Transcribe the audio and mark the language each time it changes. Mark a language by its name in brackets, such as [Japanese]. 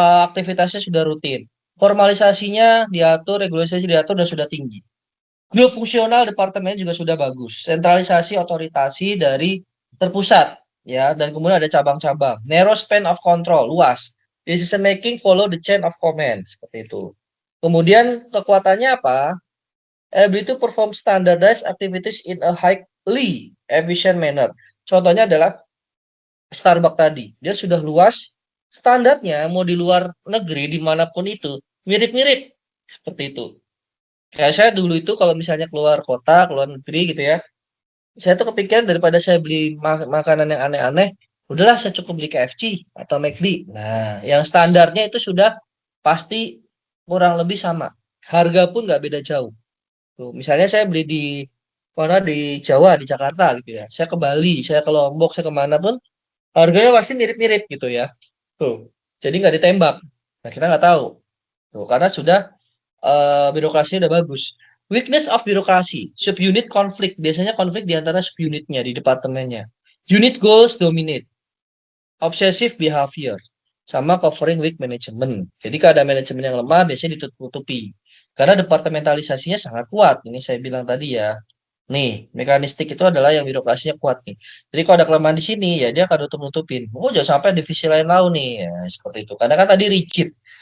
[Indonesian] Aktivitasnya sudah rutin. Formalisasinya diatur, regulasi diatur dan sudah tinggi. Bio fungsional departemen juga sudah bagus. Sentralisasi otoritasi dari terpusat ya, dan kemudian ada cabang-cabang. [English] Narrow span of control, [Indonesian] luas. [English] Decision making follow the chain of command, [Indonesian] seperti itu. Kemudian kekuatannya apa? [English] Ability to perform standardized activities in a highly efficient manner. [Indonesian] Contohnya adalah Starbucks tadi. Dia sudah luas, standarnya mau di luar negeri dimanapun itu mirip-mirip seperti itu. Kayak saya dulu itu kalau misalnya keluar kota, keluar negeri gitu ya, saya tuh kepikiran daripada saya beli makanan yang aneh-aneh, udahlah saya cukup beli KFC atau McD. Nah, yang standarnya itu sudah pasti kurang lebih sama. Harga pun nggak beda jauh. Tuh, misalnya saya beli di mana di Jawa, di Jakarta gitu ya. Saya ke Bali, saya ke Lombok, saya kemana pun, harganya pasti mirip-mirip gitu ya. Tuh, jadi nggak ditembak. Nah, kita nggak tahu. Tuh, karena sudah birokrasinya udah bagus. [English] Weakness of [Indonesian] birokrasi, subunit konflik. Biasanya konflik di antara subunitnya di departemennya. [English] Unit goals dominate, obsessive behavior, sama covering weak management. [Indonesian] Jadi kalau ada manajemen yang lemah, biasanya ditutupi. Karena departementalisasinya sangat kuat. Ini saya bilang tadi ya. Nih, mekanistik itu adalah yang birokrasinya kuat nih. Jadi kalau ada kelemahan di sini, ya dia akan tutup-nutupin. Oh, jangan sampai divisi lain tahu nih. Ya, seperti itu. Karena kan tadi rigid.